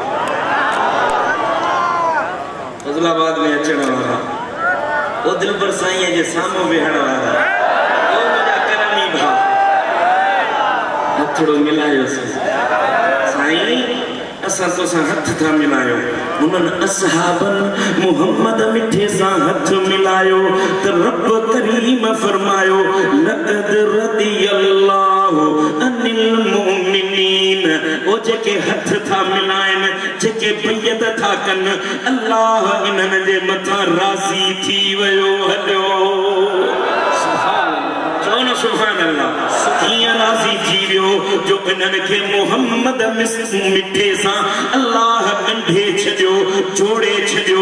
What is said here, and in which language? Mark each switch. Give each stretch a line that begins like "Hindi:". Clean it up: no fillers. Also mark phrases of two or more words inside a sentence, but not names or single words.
Sindhi: फज़लाबाद में अचण वारा ओ दिलबर साईं जे साम्हूं वेहण वारा ओ मुंहिंजा करमी भाउ हथड़ो मिलायोसीं असां तो सां हथ था मिलायो उन्हनि असहाबन मोहम्मद मिठे सां हथ मिलायो त रब करीम फरमायो
Arabic: لقد رضي الله عن المؤمنين
Sindhi: ओ जेके हथ था मिलाइन जेके बैयत था कन अल्लाह इन्हनि जे मथां राज़ी थी वियो हलियो।
Arabic: سبحان الله
Sindhi: कीअं राज़ी थी वियो जो इन्हनि खे मोहम्मद मिठे सां अल्लाह ॻंढे छॾियो जोड़े छॾियो।